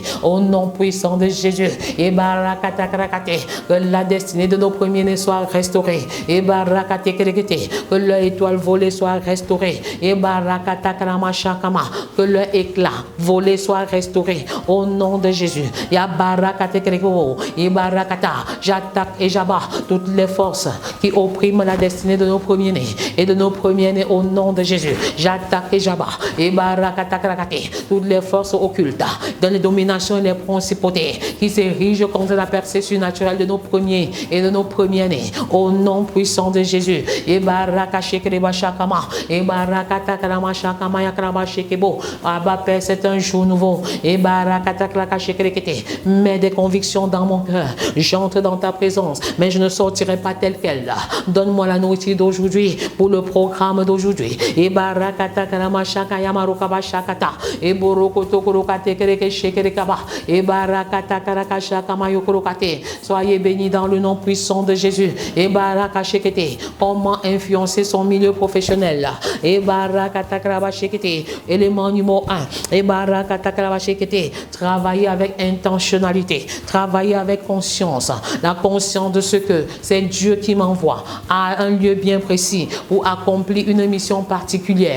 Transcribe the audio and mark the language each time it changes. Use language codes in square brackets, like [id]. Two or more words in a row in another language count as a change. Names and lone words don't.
[fr] Au nom puissant de Jésus. Et barakata karakate, que la destinée de nos premiers-nés soit restaurée. Et barakate kerekete, que leur étoile volée soit restaurée. Et barakata karamashakama, que leur éclat volé soit restauré. Au nom de Jésus. Ya barakate kerekeo. Et barakata, j'attaque et j'abats toutes les forces qui oppriment la destinée de nos premiers-nés et de nos premiers-nés au nom de Jésus. J'attaque et j'abats. Et barakata karakate, toutes les forces occultes dans les dominations et les principautés qui s'érigent contre la percée surnaturelle de nos premiers et de nos premiers-nés. Au nom puissant de Jésus. Et barakashekrebashakama. Et barakata karamashakama yakrabashekebo. Abba Père, c'est un jour nouveau. Et barakata karakashekrekete. Mets des convictions dans mon cœur. J'entre dans ta présence, mais je ne sortirai pas tel quel. Donne-moi la nourriture d'aujourd'hui pour le programme d'aujourd'hui. Et barakata karamashaka yamarokabashakata. Et borokoto korokate kerekeshekerekaba. Et barakata karakashaka mayokorokate. Soyez bénis dans le nom puissant de Jésus. Et barakashekete. Comment influencer son milieu professionnel? Et barakata karabashekete. Élément numéro 1. Et barakata karabashekete. Travailler avec intentionnalité. Travailler avec conscience. La conscience de ce que c'est Dieu qui m'envoie à un lieu bien précis pour accomplir une mission particulière.